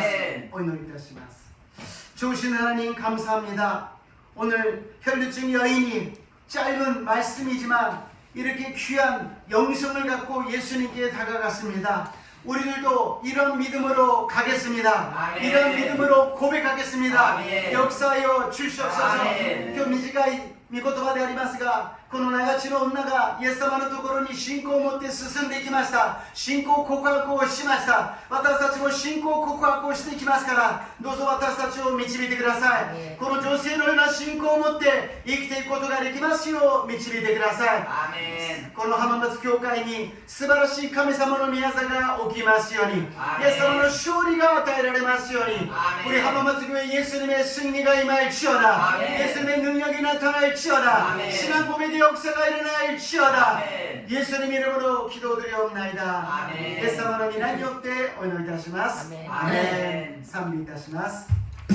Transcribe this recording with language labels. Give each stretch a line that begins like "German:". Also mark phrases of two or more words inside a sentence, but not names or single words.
Japanese: お祈りいたします.
Korean: 좋으신 하나님 감사합니다. 오늘 혈류증 여인이 짧은 말씀이지만 이렇게 귀한 영성을 갖고 예수님께 다가갔습니다. 우리들도 이런 믿음으로 가겠습니다. 아멘. 이런 믿음으로 고백하겠습니다. 아멘. 역사하여 주시옵소서. 아멘.
Japanese: 今日短い御言葉でありますが、この長地の女がイエス様のところに信仰を持って進んでいきました。信仰告白をしました。私たちも信仰告白をしていきますから、どうぞ私たちを導いてください。この女性のような信仰を持って生きていくことができますよう導いてください。
Korean: 아멘.
Japanese: この浜松教会に素晴らしい神様の宮座が起きますように、イ
Korean: 아멘.
Japanese: エス様の勝利が与えられますように、
Korean: 아멘. 우리 浜松교회 예수님의 승리가 임할지어다. 아멘. 예수님의 능력이 나타날지어다. 아멘. 신앙 고백의 역사가 일어날지어다. 아멘. 예수님 이름으로 기도드리옵나이다. 아멘.
Japanese: イエス様の皆によってお祈りいたします。
Korean: 아멘. 아멘.
Japanese: 賛美いたします。